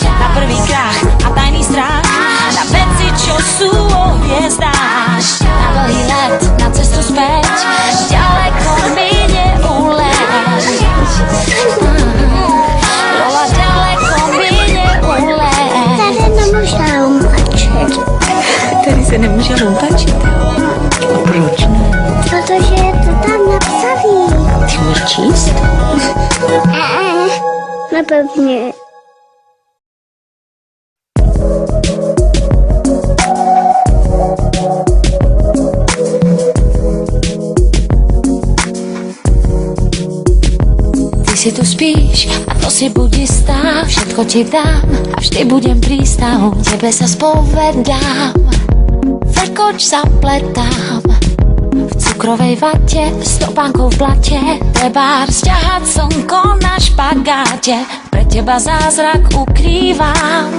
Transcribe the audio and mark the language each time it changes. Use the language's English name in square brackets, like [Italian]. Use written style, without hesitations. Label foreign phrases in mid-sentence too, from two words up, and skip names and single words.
[Slovak] Na prvý krach a tajný strach, na veci, čo sú vo hviezdách. Na dlhý let, na cestu späť, ďaleko mi neuleť. Lola, ďaleko mi neuleť. [Czech] Tady nemůžu umlčet. Tady se nemůže loupačit. A proč ne? Protože je to tam napsaný. Ty můžeš číst? Napevně. [Slovak] Si tu spíš a to si buď istá, všetko ti dám a vždy budem prísnou, tebe sa spovedám. Vrkoč zapletám v cukrovej vate, stopánkou v blate, trebár sťahať slnko na špagáte, pre teba zázrak ukrývam.